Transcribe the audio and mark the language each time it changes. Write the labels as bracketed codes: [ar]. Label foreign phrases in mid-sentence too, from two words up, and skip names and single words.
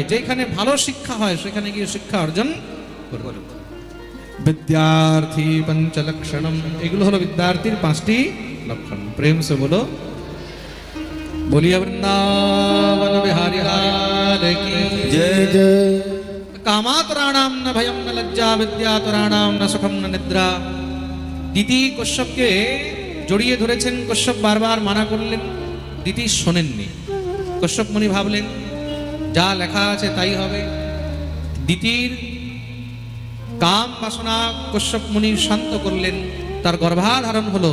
[bn] যেখানে ভালো শিক্ষা হয় সেখানে গিয়ে শিক্ষা অর্জন করবে। [sa] বিদ্যার্থী পঞ্চলক্ষণম, [bn] এগুলো হলো বিদ্যার্থীর 5টি লক্ষণ। [hi] प्रेम से बोलो बोलिए वृंदावन बिहारी लाल की जय जय। [sa] कामातुराणाम न भयम न लज्जा, विद्यातुराणाम न सुखम न निद्रा। [bn] দিতি কশ্যপকে জড়িয়ে ধরেছেন। কশ্যপ বারবার মানা করলেন, দিতি শোনেননি। কশ্যপ মুনি ভাবলেন যা লেখা আছে তাই হবে। দিতির কাম বাসনা কশ্যপ মুনি শান্ত করলেন, তার গর্ভাধারণ হলো।